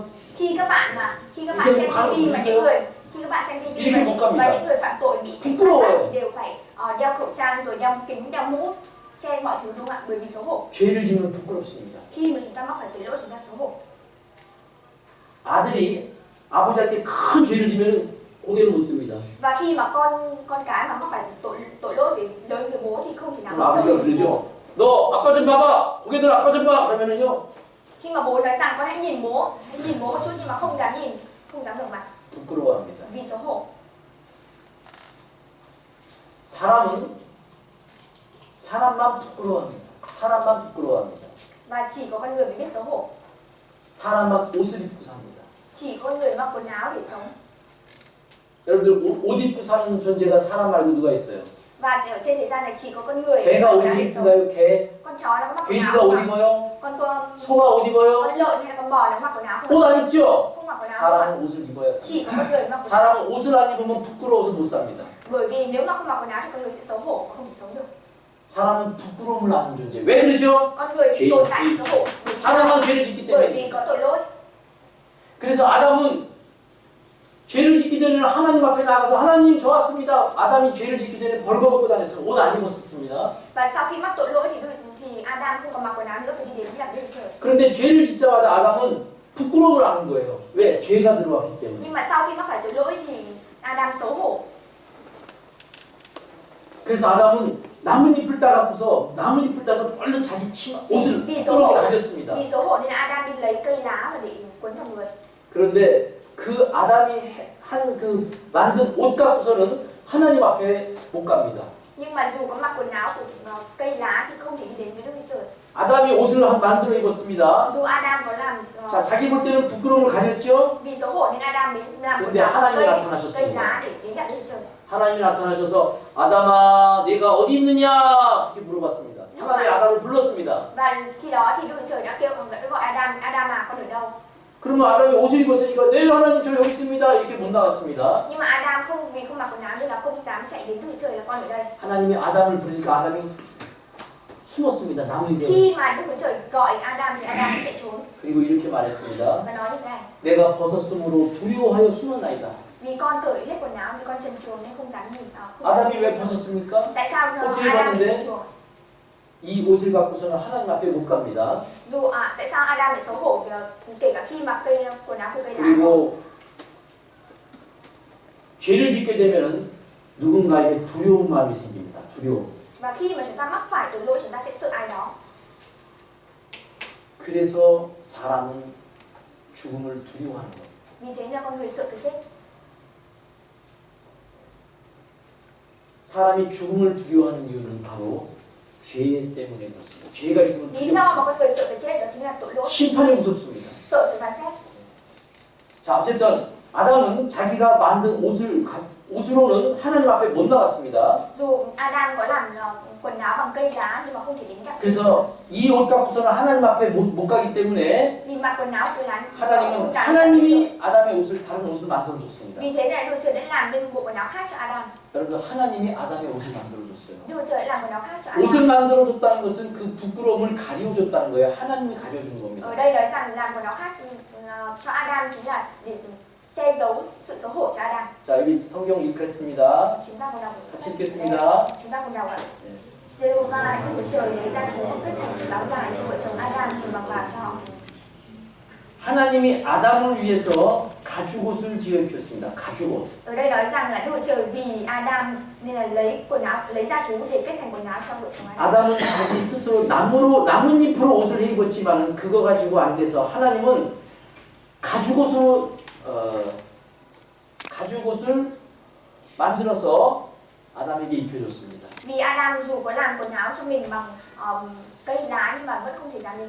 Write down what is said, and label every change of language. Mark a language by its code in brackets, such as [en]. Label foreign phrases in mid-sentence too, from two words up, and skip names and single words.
[vi] Khi các bạn xem Cái TV mà những người [ko] I렇게 못 갑니다. [vi] và những người phạm tội bị cảnh sát bắt thì đều phải đeo khẩu trang rồi đeo kính, đeo mũ che mọi thứ đúng không ạ? Bởi vì xấu hổ. [ko] 죄를 지면 부끄럽습니다. [vi] Khi mà chúng ta mắc phải tội lỗi chúng ta xấu hổ. [ko] 아들이 아버지한테 큰 죄를 지면 고개를 못 듭니다. [vi] Và khi mà con cái mà mắc phải tội lỗi về lớn với bố thì không thể nào [ko] 그럼 아버지가 그러죠. 너 아빠 좀 봐봐. 고개 들어 아빠 좀 봐. 그러면은요. [vi] Khi mà bố nói rằng con hãy nhìn bố một chút nhưng mà không dám nhìn, không dám ngẩng mặt [ko] 부끄러워합니다. [vi] vì xấu hổ. [ko] 사람만 부끄러워합니다. 사람만 부끄러워합니다. [vi] Và chỉ có con người mới biết xấu hổ. [ko] 사람만 옷을 입고 삽니다. [vi] Chỉ con người mặc quần áo để sống. [ko] 여러분들 옷 입고 사는 존재가 사람 말고 누가 있어요? [vi] Và ở trên thế gian này chỉ có con người [ko] 개가 [vi] mặc [ko] 옷 [vi] quần áo để sống. [ko] 입는가요? 개? [vi] Con chó nó có mặc quần [ko] 돼지가 [vi] áo [ko] 옷 [vi] không ạ? [ko] 입어요? [vi] Con [ko] 소가 옷 입어요? [vi] lợn hay là con bò nó mặc quần áo không? [ko] 옷 안 입죠? [vi] Không mặc quần áo không ạ? [ko] 사람은 옷을 입어야 [vi] Chỉ [ko] 삽니다. [vi] có con người mặc quần áo. [ko] 사람은 옷을 안 입으면 부끄러워서 못 삽니다. [vi] Bởi vì nếu mà không mặc quần áo thì con người sẽ xấu hổ và không thể sống được. [ko] 사람은 부끄러움을 아는 존재. 왜 그러죠? [vi] Con người [ko] 죄- [vi] tồn tại xấu hổ [ko] 사람만 죄를 짓기 [vi] bởi vì [ko] 때문에. [vi] có tội lỗi. [ko] 그래서 아담은 죄를 짓기 전에는 하나님 앞에 나가서 하나님 저 왔습니다. 아담이 죄를 짓기 전에 벌거벗고 다녔어요. 옷 안 입었습니다. [vi] Và sau khi mắc tội lỗi thì Adam không còn mặc quần áo nữa phải đi đến gặp Đức Chúa Trời. [ko] 그런데 죄를 짓자마자 아담은 부끄러움을 아는 거예요. 왜? 죄가 들어왔기 때문에. [vi] Nhưng mà sau khi mắc phải tội lỗi thì Adam xấu hổ. [ko] 그래서 아담은 나뭇잎을 따갖고서 나뭇잎을 따서 얼른 자기 치마 옷을 [vi] vì xấu [ko] 부끄러움을 [vi] hổ [ko] 가졌습니다. [vi] vì xấu hổ nên Adam đi lấy cây lá và để quấn vào người. [ko] 그런데 그 아담이 한 그 만든 옷 갖고서는 하나님 앞에 못 갑니다. [vi] Nhưng mà dù có mặc quần áo của cây lá thì không thể đi đến với Đức Chúa Trời. [ko] 아담이 옷을 만들어 입었습니다. [vi] Dù Adam có làm [ko] 자, 자기 볼 때는 부끄러움을 가졌죠. [vi] vì xấu hổ nên Adam mới làm quần [ko] 근데 [vi] áo [ko] 하나님이 [vi] cây [ko] 나타나셨습니다. [vi] lá để đến gặp Đức Chúa Trời. [ko] 하나님이 나타나셔서 아담아, 네가 어디 있느냐? 이렇게 물어봤습니다. 하나님이 아담을 불렀습니다. [vi] Và khi đó thì Đức Chúa Trời đã gọi Adam, Adam à con ở đâu? [ko] 그러면 아담이 옷을 입었으니까 네 하나님 저 여기 있습니다. 이렇게 못 나갔습니다. [vi] Nhưng mà Adam vì không mặc quần áo nên là không dám chạy đến Đức Chúa Trời là con ở đây. [ko] 하나님이 아담을 부르니까 아담이 숨었습니다. 나무 위에. [vi] Khi mà Đức Chúa Trời gọi Adam thì Adam chạy trốn [ko] 그리고 이렇게 말했습니다. [vi] và nói như thế này: [ko] 내가 벗었으므로 두려워하여 숨었나이다. [vi] vì con cởi hết quần áo vì con trần truồng nên không dám nhìn. [ko] 아담이 왜 벗었습니까? [vi] Tại sao [ko] 어떻게 [vi] Adam bị [ko] 봤는데? [vi] trần truồng? [ko] 이 옷을 갖고서는 하나님 앞에 못 갑니다. [vi] Dù tại sao Adam bị xấu hổ kể cả khi mặc quần áo của cây lá. [ko] 그리고 죄를 짓게 되면은 누군가에게 두려운 마음이 생깁니다. 두려움. [vi] Và khi mà chúng ta mắc phải tội lỗi chúng ta sẽ sợ ai đó. [ko] 그래서 사람은 죽음을 두려워하는 거예요. [vi] Vì thế nên con người sợ cái chết. [ko] 사람이 죽음을 두려워하는 이유는 바로 죄 때문에 그렇습니다. 죄가 있으면 [vi] Lý do mà [ko] 두렵습니다. [vi] con người sợ cái chết đó chính là tội lỗi. [ko] 심판이 무섭습니다. [vi] Sợ sự phán xét. [ko] 자, 어쨌든 아담은 자기가 만든 옷으로는 하나님 앞에 못 나갔습니다. [vi] Dù Adam có làm quần áo bằng cây lá nhưng mà không thể đến gặp. [ko] 그래서 이 옷 갖고서는 하나님 앞에 못 가기 때문에 [vi] Vì mặc quần áo cây lá [ko] 하나님은 하나님이 아담의 옷을 다른 옷을 만들어 줬습니다. [vi] Vì thế này Đức Chúa Trời đã làm nên bộ quần áo khác cho Adam. [ko] 여러분 하나님이 아담의 옷을 만들어 줬어요. [vi] Đức Chúa Trời đã làm quần áo khác cho Adam. [ko] 옷을 만들어 줬다는 것은 그 부끄러움을 가리워 줬다는 거예요. 하나님이 가려 준 겁니다. [vi] Ở đây nói rằng làm quần áo khác cho Adam chính là để che giấu sự xấu hổ cho Adam. [ko] 자, 여기 성경 읽겠습니다. [vi] Chúng ta cùng đọc. [ko] 같이 읽겠습니다. [vi] Chúng ta cùng đọc ạ. Giê-hô-va Đức Chúa Trời lấy ra thú kết thành chiếc áo dài cho vợ chồng Adam rồi mặc vào cho họ. [ko] 하나님이 아담을 위해서 가죽옷을 지어 입혔습니다. 가죽옷. [vi] Ở đây nói rằng là Đức Chúa Trời vì Adam nên là lấy quần áo, lấy ra thú để kết thành quần áo cho vợ chồng Adam. [ko] 아담은 자기 스스로 나뭇잎으로 옷을 해 입었지만 그거 가지고 안 돼서 하나님은 가죽옷을 만들어서 아담에게 입혀줬습니다. [vi] Vì Adam dù có làm quần áo cho mình bằng cây lá nhưng mà vẫn không thể ra mình.